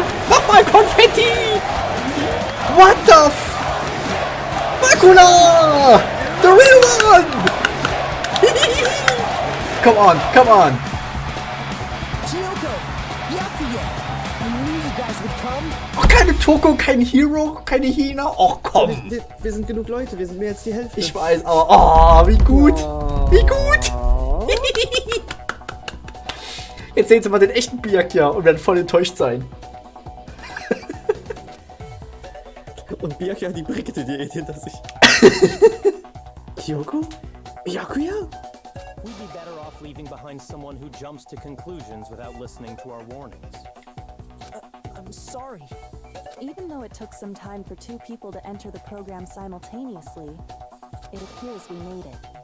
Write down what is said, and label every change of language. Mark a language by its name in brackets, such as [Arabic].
[German] Nochmal Konfetti! [English] What the f... Makula! The real one! Come on, come on! Chiyoko, Yakuya, I knew you guys would come. [German] Oh, keine Toko, kein Hero, keine Hina. Oh, komm! Wir sind genug Leute, wir sind mehr als die Hälfte. Ich weiß, aber oh, wie gut! Wie gut! Jetzt sehen Sie mal den echten Byakuya und werden voll enttäuscht sein. Und Byakuya hat die Brigitte-Diät hinter sich. Kyoko? Byakuya? [English] We'd be better off leaving behind someone who jumps to conclusions without listening to our warnings. I'm sorry. Even though it took some time for 2 people to enter the program simultaneously, it appears we made it.